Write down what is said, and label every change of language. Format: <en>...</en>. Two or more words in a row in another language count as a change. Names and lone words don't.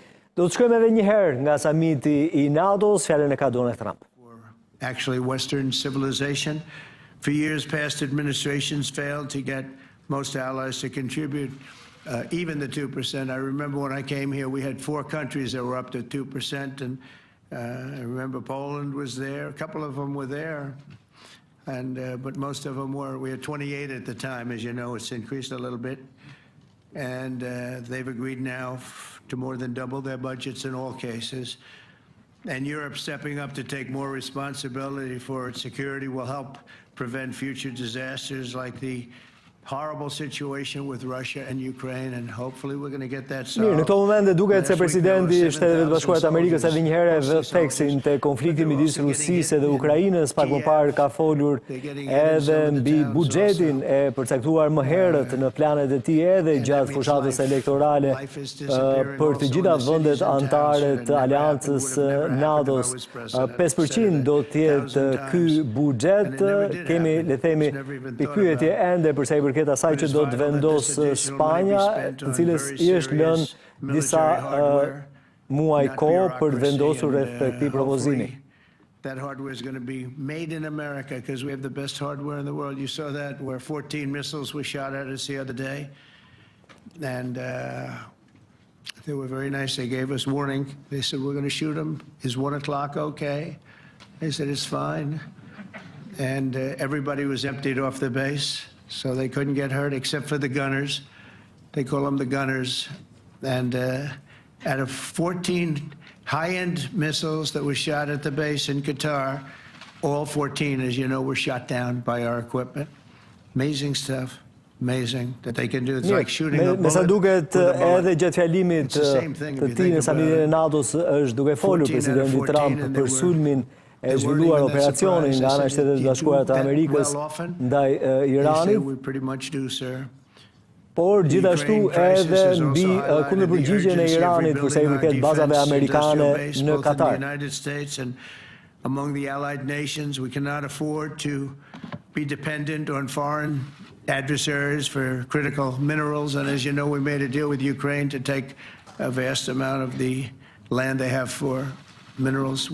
<sq>Do të shkojmë edhe një herë nga samiti I NATO-s, fjalën e ka Donald Trump.</sq> <en>Actually, Western civilization. For years, past administrations failed to get most allies to contribute even the 2%. I remember when I came here, we had 4 countries that were up to 2%, and I remember Poland was there. A couple of them were there, but most of them were. We had 28 at the time, as you know. It's increased a little bit, and they've agreed now to more than double their budgets in all cases. And Europe stepping up to take more responsibility for its security will help prevent future disasters like the horrible situation with Russia and Ukraine, and hopefully we're going to get that solved.</en> <sq>Mirë, në këto momente duket se presidenti I Shteteve të Bashkuara të Amerikës edhe një herë vë theksin te konflikti midis Rusisë dhe Ukrainës. Pak më parë ka folur edhe mbi buxhetin e përcaktuar më herët në planet e tij edhe gjatë fushatës elektorale për të gjitha vendet anëtare të aleancës NATO-s. 5% do të jetë ky buxhet. Kemi, le themi, pikpyetje ende përsa I përket asaj që do të vendosë Spanja, të cilës I është lënë disa muaj kohë për vendosur rreth këtij propozimi.</sq> <en>That hardware is going to be made in America because we have the best hardware in the world. You saw that where 14 missiles were shot at us the other day. And they were very nice. They gave us warning. They said, we're going to shoot them. Is 1 o'clock okay? They said, it's fine. And everybody was emptied off the base. So they couldn't get hurt except for the gunners. They call them the gunners. And out of 14 high-end missiles that were shot at the base in Qatar, all 14, as you know, were shot down by our equipment. Amazing stuff. Amazing that they can do. It's like shooting a bullet.</en> <sq>Me sa duket edhe gjatë fjalimit të tij në samitin e NATO-s është duke folur presidenti Trump për sulmin e zhvilluar operacionin nga ana e Shtetet e Bashkuara të Amerikës ndaj Iranit, por gjithashtu edhe mbi kundërpërgjigjen e Iranit për sa I përket bazave amerikane në Katar.</sq> <en>Among the allied nations, we cannot afford to be dependent on foreign adversaries for critical minerals, and as you know, we made a deal with Ukraine to take a vast amount of the land they have for minerals.</en>